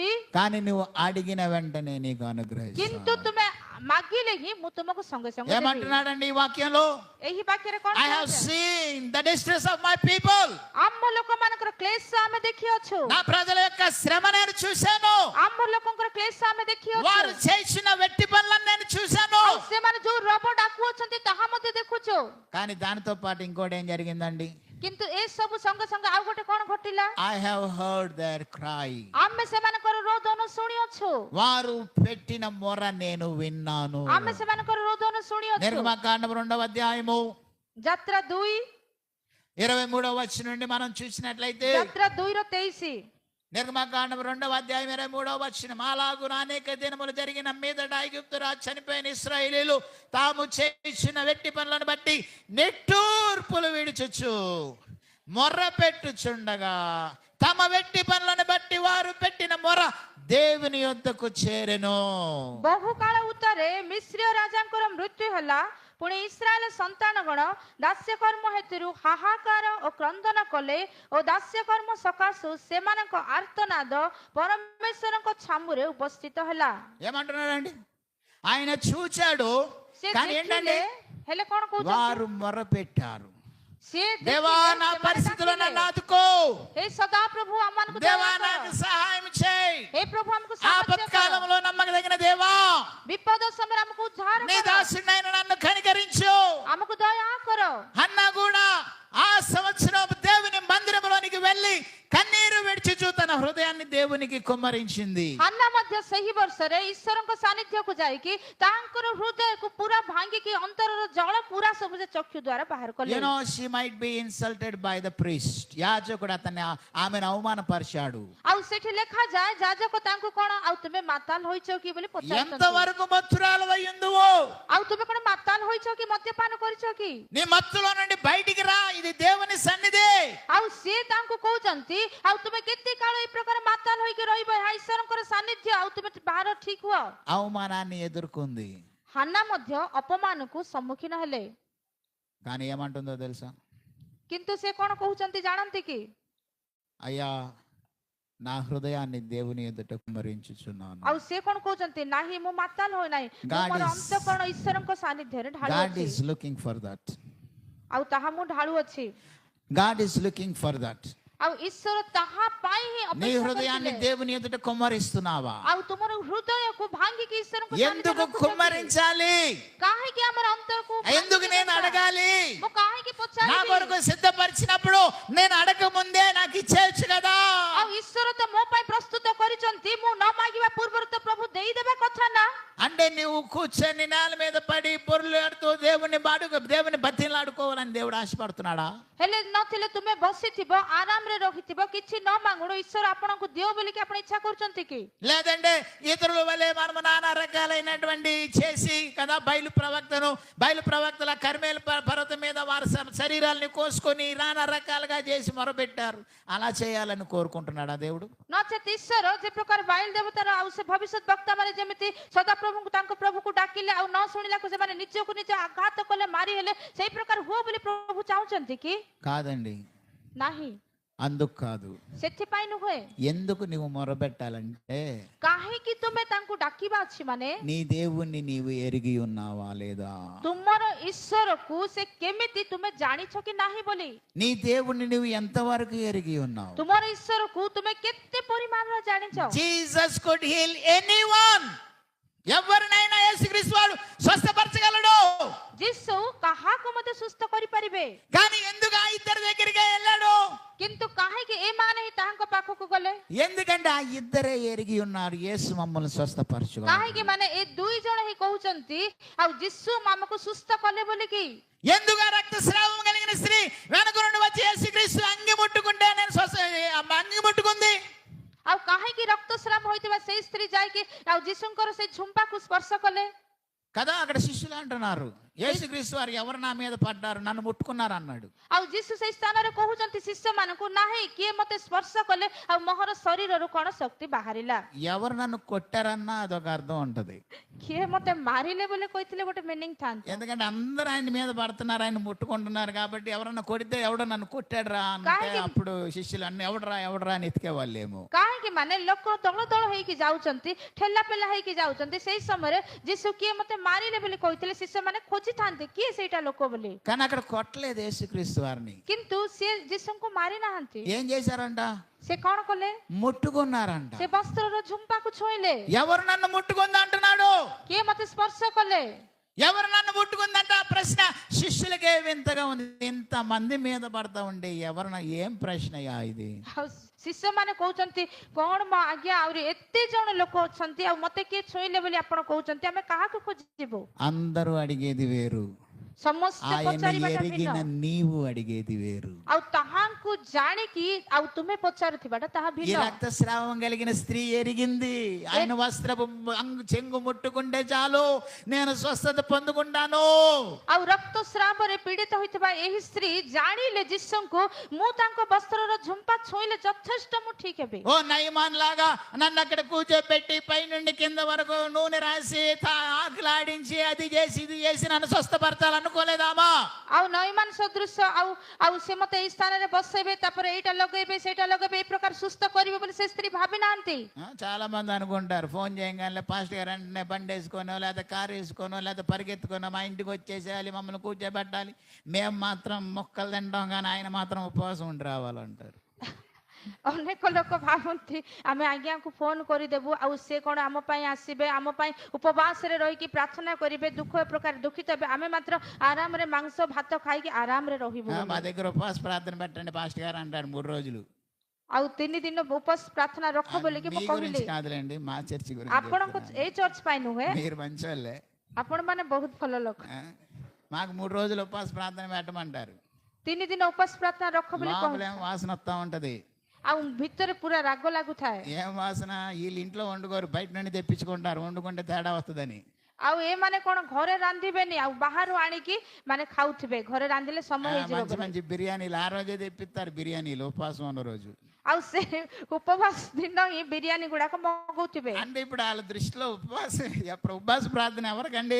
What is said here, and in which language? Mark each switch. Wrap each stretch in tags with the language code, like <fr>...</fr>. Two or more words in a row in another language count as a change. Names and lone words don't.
<te>కానీ నువ్వు అడిగిన వెంటనే నీకు అనుగ్రహిస్తాను.</te> <or>କିନ୍ତୁ ତୁମେ ମାଗିଲେ ହିଁ ମୁଁ ତୁମକୁ ସଙ୍ଗେ ସଙ୍ଗେ ଦେବି.</or> <te>ఏమంటున్నాడండి ఈ వాక్యంలో?</te> <or>ଏହି ବାକ୍ୟରେ କଣ</or> <en>I have</en> <or>କୁହାଯାଏ?</or> <en>seen the distress of my people.</en> <or>ଆମ ଲୋକମାନଙ୍କର କ୍ଲେଶ ଆମେ ଦେଖିଅଛୁ.</or> <te>నా ప్రజల యొక్క శ్రమ నేను చూశాను.</te> <or>ଆମ ଲୋକଙ୍କର କ୍ଲେଶ ଆମେ ଦେଖିଅଛୁ.</or> <te>వారు చేసిన వెట్టి పనులను నేను చూశాను.</te> <or>ଆଉ ସେମାନେ ଯୋଉ ରବ ଡାକୁଅଛନ୍ତି ତାହା ମଧ୍ୟ ଦେଖୁଛୁ.</or> <te>కానీ దానితో పాటు ఇంకోటి ఏం జరిగిందండి?</te> <or>କିନ୍ତୁ ଏ ସବୁ ସଙ୍ଗେ ସଙ୍ଗେ ଆଉ ଗୋଟେ କଣ ଘଟିଲା?</or> <en>I have heard their cry.</en> <or>ଆମେ ସେମାନଙ୍କର ରୋଦନ ଶୁଣିଅଛୁ.</or> <te>వారు పెట్టిన మొర నేను విన్నాను.</te> <or>ଆମେ ସେମାନଙ୍କର ରୋଦନ ଶୁଣିଅଛୁ.</or> <te>నిర్గమకాండం 2వ అధ్యాయము</te> <or>ଯାତ୍ରା 2</or> <te>23వ వచనం నుండి మనం చూసినట్లయితే,</te> <or>ଯାତ୍ରା 2:23</or> <te>నిర్గమకాండం 2వ అధ్యాయం 23వ వచనం, అలాగున అనేక దినములు జరిగిన మీదట ఐగుప్తు రాజు చనిపోయిన ఇశ్రాయేలీయులు తాము చేసిన వెట్టి పనులను బట్టి నిట్టూర్పులు విడుచుచు మొర్ర పెట్టుచుండగా తమ వెట్టి పనులను బట్టి వారు పెట్టిన మొర దేవుని యొద్దకు చేరెను.</te> <or>ବହୁକାଳ ଉତ୍ତରେ ମିଶ୍ରୀୟ ରାଜାଙ୍କର ମୃତ୍ୟୁ ହେଲା। ପୁଣି ଇସ୍ରାଏଲ ସନ୍ତାନଗଣ ଦାସ୍ୟକର୍ମ ହେତୁରୁ ହାହାକାର ଓ କ୍ରନ୍ଦନ କଲେ ଓ ଦାସ୍ୟକର୍ମ ସକାଶୁ ସେମାନଙ୍କ ଆର୍ତ୍ତନାଦ ପରମେଶ୍ୱରଙ୍କ ଛାମୁରେ ଉପସ୍ଥିତ ହେଲା।</or> <te>ఏమంటున్నాడండి? ఆయన చూచాడు,</te> <or>ସେ</or> <te>కానీ ఏంటంటే</te> <or>ଦେଖିଲେ, ହେଲେ କଣ କହୁଛନ୍ତି?</or> <te>వారు మొర పెట్టారు.</te> <or>ସେ</or> <te>దేవా</te> <or>ଦେଖିଲେ,</or> <te>నా</te> <or>ସେମାନେ</or> <te>పరిస్థితుల్లో</te> <or>ଡାକିଲେ,</or> <te>నన్ను ఆదుకో,</te> <or>ହେ ସଦା ପ୍ରଭୁ ଆମମାନଙ୍କୁ</or> <te>దేవా</te> <or>ଦୟା</or> <te>నాకు</te> <or>କର।</or> <te>సహాయం చేయి,</te> <or>ହେ ପ୍ରଭୁ ଆମକୁ ସାହାଯ୍ୟ କର।</or> <te>ఆపత్కాలంలో నమ్మకదగిన దేవా</te> <or>ବିପଦ ସମୟରେ ଆମକୁ ଉଦ୍ଧାର</or> <te>నీ</te> <or>କର।</or> <te>దాసుడైన నన్ను కనికరించు.</te> <or>ଆମକୁ ଦୟା କର।</or> <te>అన్నా కూడా ఆ సంవత్సరం దేవుని మందిరంలోనికి వెళ్ళి కన్నీరు విడిచుచు తన హృదయాన్ని దేవునికి కుమ్మరించింది.</te> <or>ହାନ୍ନା ମଧ୍ୟ ସେହି ବର୍ଷରେ ଈଶ୍ୱରଙ୍କ ସାନ୍ନିଧ୍ୟକୁ ଯାଇକି ତାଙ୍କର ହୃଦୟକୁ ପୁରା ଭାଙ୍ଗିକି ଅନ୍ତରର ଜଳ ପୁରା ସବୁ ସେ ଚକ୍ଷୁ ଦ୍ୱାରା ବାହାର କଲେ।</or> <en>You know, she might be insulted by the priest.</en> <te>యాజకుడు అతన్ని ఆమెను అవమానపరిచాడు.</te> <or>ଆଉ ସେଠି ଲେଖାଯାଏ, ଯାଜକ ତାଙ୍କୁ କଣ ଆଉ ତୁମେ ମାତାଲ ହୋଇଛ କି ବୋଲି ପଚାରୁଛନ୍ତି।</or> <te>ఎంతవరకు మత్తురాలవై ఉందువో,</te> <or>ଆଉ ତୁମେ କଣ ମାତାଲ ହୋଇଛ କି ମଦ୍ୟପାନ କରିଛ କି?</or> <te>నీ మత్తులో నుండి బయటికి రా, ఇది దేవుని సన్నిధి.</te> <or>ଆଉ ସିଏ ତାଙ୍କୁ କହୁଛନ୍ତି, ଆଉ ତୁମେ କେତେ କାଳ ଏଇ ପ୍ରକାର ମାତାଲ ହୋଇକି ରହିବ? ଏହା ଈଶ୍ୱରଙ୍କର ସାନ୍ନିଧ୍ୟ, ଆଉ ତୁମେ ବାହାର ଠିକ ହୁଅ।</or> <te>అవమానాన్ని ఎదుర్కొంది.</te> <or>ହାନ୍ନା ମଧ୍ୟ ଅପମାନକୁ ସମ୍ମୁଖୀନ ହେଲେ।</or> <te>కానీ ఏమంటుందో తెలుసా?</te> <or>କିନ୍ତୁ ସେ କଣ କହୁଛନ୍ତି ଜାଣନ୍ତି କି?</or> <te>అయ్యా, నా హృదయాన్ని దేవుని ఎదుట కుమ్మరించుచున్నాను.</te> <or>ଆଉ ସେ କଣ କହୁଛନ୍ତି? ନାହିଁ, ମୁଁ ମାତାଲ ହୋଇ ନାହିଁ, ମୁଁ</or> <en>God</en> <or>ମୋର</or> <en>is-</en> <or>ଅନ୍ତଃକରଣ ଈଶ୍ୱରଙ୍କ ସାନ୍ନିଧ୍ୟରେ</or> <en>God</en> <or>ଢାଳୁଅଛି।</or> <en>is looking for that.</en> <or>ଆଉ ତାହା ମୁଁ ଢାଳୁଅଛି।</or> <en>God is looking for that.</en> <or>ଆଉ ଈଶ୍ୱର ତାହା ପାଇଁ ହିଁ</or> <te>నీ</te> <or>ଅପେକ୍ଷା</or> <te>హృదయాన్ని</te> <or>କରିଥିଲେ।</or> <te>దేవుని ఎదుట కుమ్మరిస్తున్నావా?</te> <or>ଆଉ ତୁମର ହୃଦୟକୁ ଭାଙ୍ଗିକି ଈଶ୍ୱରଙ୍କ</or> <te>ఎందుకు</te> <or>ସାନ୍ନିଧ୍ୟରେ ରଖୁଛନ୍ତି।</or> <te>కుమ్మరించాలి?</te> <or>କାହିଁକି ଆମର ଅନ୍ତରକୁ</or> <te>ఎందుకు</te> <or>ଭାଙ୍ଗିକି</or> <te>నేను</te> <or>ରଖା?</or> <te>అడగాలి?</te> <or>ମୁଁ କାହିଁକି</or> <te>నా</te> <or>ପଚାରିବି?</or> <te>కొరకు సిద్ధపరిచినప్పుడు నేను అడగ ముందే నాకు ఇచ్చేయచ్చు కదా.</te> <or>ଆଉ ଈଶ୍ୱର ତ ମୋ ପାଇଁ ପ୍ରସ୍ତୁତ କରିଛନ୍ତି, ମୁଁ ନ ମାଗିବା ପୂର୍ବରୁ ତ ପ୍ରଭୁ ଦେଇଦେବା କଥା ନା।</or> <te>అంటే నువ్వు కూర్చొని నేల మీద పడి పొర్లాడుతూ దేవుని బతిలాడుకోవాలని దేవుడు ఆశపడుతున్నాడా?</te> <or>ହେଲେ ନଥିଲେ ତୁମେ ବସିଥିବ, ଆରାମରେ ରହିଥିବ, କିଛି ନ ମାଗୁଣୁ ଈଶ୍ୱର ଆପଣଙ୍କୁ ଦିଅ ବୋଲିକି ଆପଣ ଇଚ୍ଛା କରୁଛନ୍ତି କି?</or> <te>లేదంటే ఇతరుల వల్లే మనము నానా రకాలైనటువంటి చేసి కదా, బయలు ప్రవక్తల కర్మేలు పర్వతం మీద వారి శరీరాలని కోసుకొని నానా రకాలుగా చేసి మొరపెట్టారు. అలా చేయాలని కోరుకుంటున్నాడా దేవుడు?</te> <or>ନଚେତ୍ ଈଶ୍ୱର ଯେ ପ୍ରକାର ବାଇଲ ଦେବତାର ଆଉ ସେ ଭବିଷ୍ୟତ ବକ୍ତା ମାନେ ଯେମିତି ସଦାପ୍ରଭୁଙ୍କୁ ପ୍ରଭୁ ତାଙ୍କ ପ୍ରଭୁକୁ ଡାକିଲେ ଆଉ ନ ଶୁଣିଲାକୁ ସେମାନେ ନିଜକୁ ନିଜ ଆଘାତ କଲେ ମାରି ହେଲେ ସେଇ ପ୍ରକାର ହୁଅ ବୋଲି ପ୍ରଭୁ ଚାହୁଁଛନ୍ତି କି</or> <te>కాదండి,</te> <or>ନାହିଁ</or> <te>అందుకు కాదు.</te> <or>ସେଥିପାଇଁ ନୁହେଁ</or> <te>ఎందుకు నువ్వు మొరబెట్టాలంటే</te> <or>କାହିଁକି ତୁମେ ତାଙ୍କୁ ଡାକିବା ଅଛି ମାନେ</or> <te>నీ దేవుణ్ణి నీవు ఎరిగి ఉన్నావా లేదా?</te> <or>ତୁମର ଈଶ୍ୱରକୁ ସେ କେମିତି ତୁମେ ଜାଣିଛ କି ନାହିଁ ବୋଲି</or> <te>నీ దేవుణ్ణి నువ్వు ఎంతవరకు ఎరిగి ఉన్నావు?</te> <or>ତୁମର ଈଶ୍ୱରକୁ ତୁମେ କେତେ ପରିମାଣର ଜାଣିଛ</or> <en>Jesus could heal anyone.</en> <te>ఎవరినైనా యేసుక్రీస్తు వాడు స్వస్థపరచగలడు.</te> <or>ଯୀଶୁ କାହାକୁ ମଧ୍ୟ ସୁସ୍ଥ କରିପାରିବେ</or> <te>కానీ ఎందుకు ఆ ఇద్దరి దగ్గరికి వెళ్ళాడు?</te> <or>କିନ୍ତୁ କାହିଁକି ଏମାନେ ହିଁ ତାହାଙ୍କ ପାଖକୁ ଗଲେ</or> <te>ఎందుకంటే ఆ ఇద్దరే ఎరిగి ఉన్నారు యేసు మమ్మల్ని స్వస్థపరచుగా.</te> <or>କାହିଁକି ମାନେ ଏ ଦୁଇ ଜଣ ହିଁ କହୁଛନ୍ତି ଆଉ ଯୀଶୁ ଆମକୁ ସୁସ୍ଥ କଲେ ବୋଲିକି</or> <te>ఎందుకు ఆ రక్తస్రావం కలిగిన స్త్రీ వెనక నుండి వచ్చి యేసుక్రీస్తు అంగి ముట్టుకుంటే నేను అంగి ముట్టుకుంది?</te> <or>ଆଉ କାହିଁକି ରକ୍ତସ୍ରାବ ହୋଇଥିବା ସେଇ ସ୍ତ୍ରୀ ଯାଇକି ଆଉ ଯୀଶୁଙ୍କର ସେଇ ଝୁମ୍ପାକୁ ସ୍ପର୍ଶ କଲେ</or> <te>కదా? అక్కడ శిష్యులు అంటున్నారు, యేసుక్రీస్తు వారు ఎవరు నా మీద పడ్డారు, నన్ను ముట్టుకున్నారు అన్నాడు.</te> <or>ଆଉ ଯୀଶୁ ସେଇ ସ୍ଥାନରେ କହୁଛନ୍ତି ଶିଷ୍ୟମାନଙ୍କୁ ନାହିଁ କିଏ ମତେ ସ୍ପର୍ଶ କଲେ ଆଉ ମୋହର ଶରୀରରୁ କଣ ଶକ୍ତି ବାହାରିଲା</or> <te>ఎవరు నన్ను కొట్టారన్నా అదొక అర్థం ఉంటది.</te> <or>କିଏ ମତେ ମାରିଲେ ବୋଲି କହିଥିଲେ ଗୋଟେ ମିନିଂ ଥାନ୍ତା</or> <te>ఎందుకంటే అందరూ ఆయన మీద పడుతున్నారు, ఆయన ముట్టుకుంటున్నారు కాబట్టి ఎవరన్నా కొడితే ఎవడో నన్ను కొట్టాడు రా అంటే అప్పుడు శిష్యులు అన్ని ఎవడరా అని ఎతికే వాళ్ళేమో.</te> <or>କାହିଁକି ମାନେ ଲୋକ ଦଳ ଦଳ ହେଇକି ଯାଉଛନ୍ତି ଠେଲା ପେଲା ହେଇକି ଯାଉଛନ୍ତି ସେଇ ସମୟରେ ଯୀଶୁ କିଏ ମତେ ମାରିଲେ ବୋଲି କହିଥିଲେ ଶିଷ୍ୟମାନେ ଖୋଜିଥାନ୍ତି କିଏ ସେଇଟା ଲୋକ ବୋଲି</or> <te>కానీ అక్కడ కొట్టలేదు యేసుక్రీస్తు వారిని.</te> <or>କିନ୍ତୁ ସେ ଯୀଶୁଙ୍କୁ ମାରି ନାହାନ୍ତି</or> <te>ఏం చేశారంట?</te> <or>ସେ କଣ କଲେ</or> <te>ముట్టుకున్నారంట.</te> <or>ସେ ବସ୍ତ୍ରର ଝୁମ୍ପାକୁ ଛୁଇଁଲେ</or> <te>ఎవరు నన్ను ముట్టుకుంది అంటున్నాడు?</te> <or>କିଏ ମତେ ସ୍ପର୍ଶ କଲେ</or> <te>ఎవరు నన్ను ముట్టుకుందంట? ఆ ప్రశ్న శిష్యులకే వింతగా ఉంది. ఇంత మంది మీద పడతా ఉండే ఎవరన్నా ఏం ప్రశ్నయా ఇది?</te> <or>ଆଉ ଶିଷ୍ୟମାନେ କହୁଛନ୍ତି କଣ ମୋ ଆଜ୍ଞା ଆହୁରି ଏତେ ଜଣ ଲୋକ ଅଛନ୍ତି ଆଉ ମତେ କିଏ ଛୁଇଁଲେ ବୋଲି ଆପଣ କହୁଛନ୍ତି ଆମେ କାହାକୁ ଖୋଜିଯିବୁ</or> <te>అందరూ అడిగేది వేరు,</te> <or>ସମସ୍ତେ</or> <te>ఆయన</te> <or>ପଚାରିବାଟା</or> <te>ఎరిగిన</te> <or>ଭିନ୍ନ</or> <te>నీవు అడిగేది వేరు.</te> <or>ଆଉ ତାହାଙ୍କୁ ଜାଣିକି ଆଉ ତୁମେ ପଚାରୁଥିବାଟା ତାହା</or> <te>ఈ</te> <or>ଭିନ୍ନ</or> <te>రక్తస్రావం కలిగిన స్త్రీ ఎరిగింది, ఆయన వస్త్రపు చెంగు ముట్టుకుంటే చాలు నేను స్వస్థత పొందుకుంటాను.</te> <or>ଆଉ ରକ୍ତସ୍ରାବରେ ପୀଡ଼ିତ ହୋଇଥିବା ଏହି ସ୍ତ୍ରୀ ଜାଣିଲେ ଯୀଶୁଙ୍କୁ ମୁଁ ତାଙ୍କ ବସ୍ତ୍ରର ଝୁମ୍ପା ଛୁଇଁଲେ ଯଥେଷ୍ଟ ମୁଁ ଠିକ ହେବି</or> <te>ఓ నయమాన్ లాగా నన్ను అక్కడ కూర్చోబెట్టి పై నుండి కింద వరకు నూనె రాసి ఆకులాడించి అది చేసి ఇది చేసి నన్ను స్వస్థపరచాలనుకోలేదామా?</te> <or>ଆଉ ନଇମାନ ସଦୃଶ ଆଉ ଆଉ ସେ ମତେ ଏଇ ସ୍ଥାନରେ ବସେଇବେ ତାପରେ ଏଇଟା ଲଗେଇବେ ସେଇଟା ଲଗେଇବେ ଏଇ ପ୍ରକାର ସୁସ୍ଥ କରିବେ ବୋଲି ସେ ସ୍ତ୍ରୀ ଭାବି ନାହାନ୍ତି</or> <te>చాలా మంది అనుకుంటారు ఫోన్ చేయగానే పాస్టర్ గారు వెంటనే బండి వేసుకోనో లేదా కారు వేసుకోనో లేదా పరిగెత్తుకోనో మా ఇంటికి వచ్చేసేయాలి, మమ్మల్ని కూర్చోబెట్టాలి, మేము మాత్రం మొక్కలు తింటాం కానీ ఆయన మాత్రం ఉపవాసం ఉండి రావాలంటారు.</te> <or>ଅନେକ ଲୋକ ଭାବନ୍ତି ଆମେ ଆଜ୍ଞାଙ୍କୁ ଫୋନ କରିଦେବୁ ଆଉ ସେ କଣ ଆମ ପାଇଁ ଆସିବେ, ଆମ ପାଇଁ ଉପବାସରେ ରହିକି ପ୍ରାର୍ଥନା କରିବେ, ଦୁଃଖ ପ୍ରକାର ଦୁଃଖିତ ହେବେ, ଆମେ ମାତ୍ର ଆରାମରେ ମାଂସ ଭାତ ଖାଇକି ଆରାମରେ ରହିବୁ</or> <te>మా దగ్గర ఉపవాస ప్రార్థన పెట్టండి పాస్టర్ గారు అంటారు 3 రోజులు.</te> <or>ଆଉ 3 ଦିନ ఉపବାସ ପ୍ରାର୍ଥନା ରଖ ବୋଲିକି ମୁଁ</or> <te>మీ</te> <or>କହିଲି</or> <te>గురించి కాదులేండి, మా చర్చి</te> <or>ଆପଣଙ୍କ</or> <te>గురించి.</te> <or>ଏଇ ଚର୍ଚ୍ଚ ପାଇଁ ନୁହେଁ,</or> <te>మీరు మంచోళ్ళే.</te> <or>ଆପଣ ମାନେ ବହୁତ ଭଲ లోକ</or> <te>మాకు 3 రోజులు ఉపవాస ప్రార్థన పెట్టమంటారు.</te> <or>3 ଦିନ ఉపବାସ ପ୍ରାର୍ଥନା ରଖ ବୋଲି</or> <te>లోపలేం వాసన వస్తా ఉంటది.</te> <or>ଆଉ ଭିତରେ ପୁରା ରାଗ ଲାଗୁଥାଏ</or> <te>ఏం వాసన? వీళ్ళు ఇంట్లో వండుకోరు, బయట నుండి తెప్పించుకుంటారు, వండుకుంటే తేడా వస్తుందని.</te> <or>ଆଉ ଏମାନେ କଣ ଘରେ ରାନ୍ଧିବେନି ଆଉ ବାହାରୁ ଆଣିକି ମାନେ ଖାଉଥିବେ, ଘରେ ରାନ୍ଧିଲେ ସମୟ</or> <te>మంచి</te> <or>ହେଇଯିବ</or> <te>మంచి బిర్యానీలు ఆ రోజే తెప్పిస్తారు, బిర్యానీలు ఉపవాసం ఉన్న రోజు.</te> <or>ଆଉ ସେ ଉପବାସ ଦିନ ହିଁ ବିରିୟାନୀ ଗୁଡାକ ମଗଉଥିବେ</or> <te>అంటే ఇప్పుడు వాళ్ళ దృష్టిలో ఉపవాస ప్రార్థన ఎవరికండి?</te>